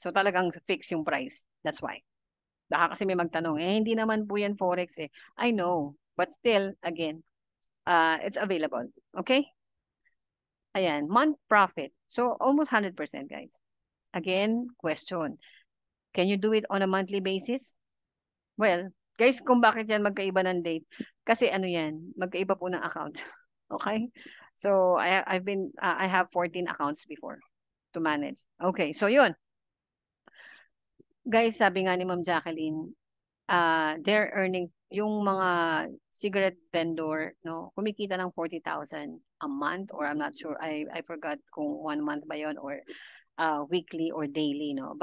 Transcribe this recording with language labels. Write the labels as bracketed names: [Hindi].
[Filipino] So talagang fixed yung price. [English] That's why. [Filipino] Baka kasi may magtanong, hindi naman po yan Forex eh. [English] I know. But still, again, it's available. Okay? Ayan, month profit. So almost 100% guys. Again, question. Can you do it on a monthly basis? [Filipino] Well, guys, kung bakit yan magkaiba ng date, kasi ano yan, magkaiba po ng account. [English] Okay? So, I have 14 accounts before to manage. Okay, so yun. Guys, sabi nga ni Ma'am Jacqueline, they're earning, yung mga cigarette vendor, no, kumikita ng 40,000 a month, or I'm not sure, I forgot [Filipino] kung 1 month ba yun, [English] or weekly or daily, no.